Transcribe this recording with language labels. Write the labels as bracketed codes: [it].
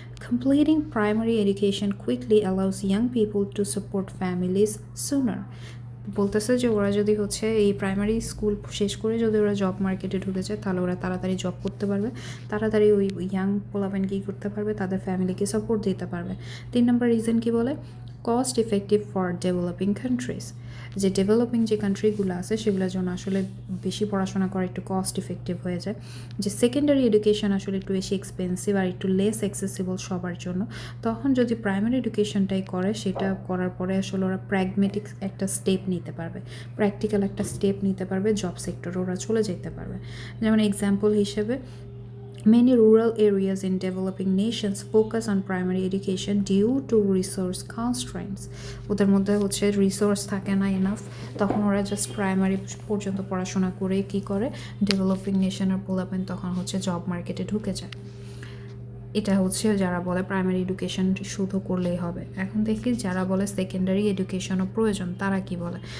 [en] Completing primary education quickly allows young people to support families sooner. [bn] বলতেছে যে ওরা যদি হচ্ছে এই প্রাইমারি স্কুল শেষ করে যদি ওরা জব মার্কেটে ঢুকে যায় তাহলে ওরা তাড়াতাড়ি জব করতে পারবে, তাড়াতাড়ি ওই ইয়াং পোলাপেন কী করতে পারবে, তাদের ফ্যামিলিকে সাপোর্ট দিতে পারবে। 3 নম্বর রিজন কি বলে? [en] Cost effective for developing countries. [bn] যে ডেভেলপিং যে কান্ট্রিগুলো আছে সেগুলোর জন্য আসলে বেশি পড়াশোনা করা একটু কস্ট ইফেক্টিভ হয়ে যায়। যে সেকেন্ডারি এডুকেশন আসলে একটু বেশি এক্সপেন্সিভ আর একটু লেস অ্যাক্সেসিবল সবার জন্য। তখন যদি প্রাইমারি এডুকেশনটাই করে, সেটা করার পরে আসলে ওরা প্র্যাগমেটিক একটা স্টেপ নিতে পারবে, প্র্যাকটিক্যাল একটা স্টেপ নিতে পারবে, জব সেক্টরে ওরা চলে যেতে পারবে। যেমন এক্সাম্পল হিসেবে, [en] many rural areas in developing nations focus on primary education due to resource constraints. [bn] ওদের মধ্যে হচ্ছে রিসোর্স থাকে না এনাফ, তখন ওরা জাস্ট প্রাইমারি পর্যন্ত পড়াশোনা করে কি করে, ডেভেলপিং নেশনের পোলাপেন তখন হচ্ছে জব মার্কেটে ঢুকে যায়। এটা হচ্ছে যারা বলে প্রাইমারি এডুকেশন শুধু করলেই হবে। এখন দেখি যারা বলে সেকেন্ডারি এডুকেশনও প্রয়োজন, তারা কি বলে।